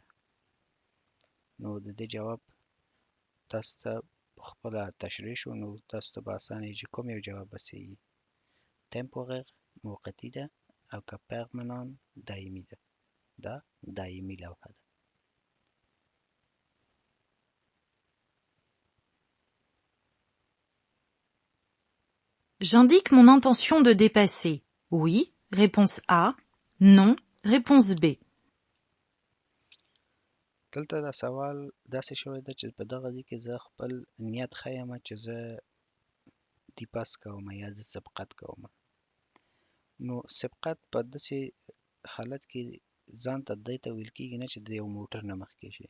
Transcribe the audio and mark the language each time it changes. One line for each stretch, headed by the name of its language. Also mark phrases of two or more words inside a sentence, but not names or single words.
Pashto: نو د دې جواب تاسو ته پخپله تشریح شو، نو تاسو ته به اسانه وي چې کوم یو جواب به صحیح وي. temporer موقتي ده او که permanent دایمي ده. دا دایمي لوحه ده.
French: J'indique mon intention de dépasser. Oui, réponse A. Non, réponse B.
Pashto: دلته دا سوال داسې شوی ده چې په دغه ځای کې زه خپل نیت ښیم چې زه دیپاس کوم یا زه سبقت کوم. نو سبقت په داسې حالت کې ځان ته دې ته ویل کېږي نه چې د یو موټر نه مخکې شي.